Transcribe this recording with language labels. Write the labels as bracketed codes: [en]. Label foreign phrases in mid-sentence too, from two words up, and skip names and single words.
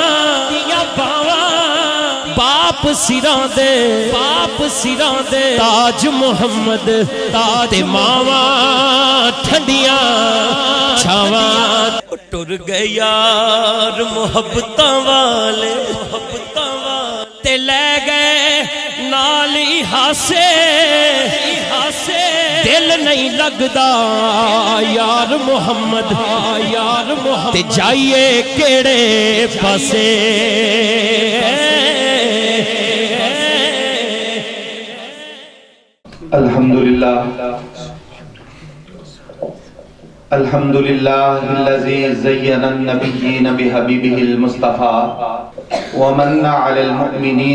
[pa] باپ سراں دے تاج محمد تے ماواں ٹھنڈیاں چھاواں ٹر گئے یار محبتاں والے تے لے گئے نالی ہاسے دل نہیں لگدا یار محمد تے جائیے کیڑے پاسے [ar] الحمدللہ الذي زين النبيين بحبيبه المصطفى ومن على المؤمنين